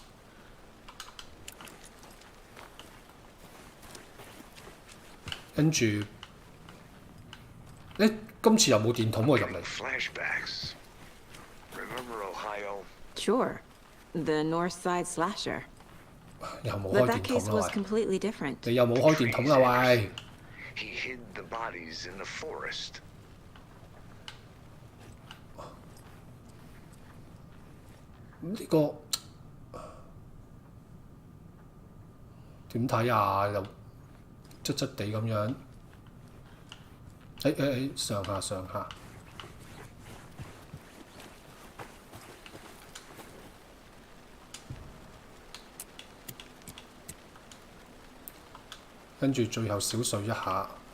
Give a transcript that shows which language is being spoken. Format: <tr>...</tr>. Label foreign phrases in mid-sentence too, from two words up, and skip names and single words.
<yue>跟住，今次有冇電筒喎入嚟？</yue> <en>Flashbacks. Remember Ohio? Sure. The North Side Slasher.</en> <yue>又冇</yue> <en>But</en> <yue>開</yue> <en>that</en> <yue>電</yue> <en>case</en> <yue>筒</yue> <en>was</en> <yue>啦喂！</yue> <en>completely different.</en> <yue>你又冇開電筒啦喂！</yue> <en>He hid the bodies in the forest.</en> <yue>呢、個點睇啊？又側側地咁樣，上下上下，跟住最後小睡一下。</yue>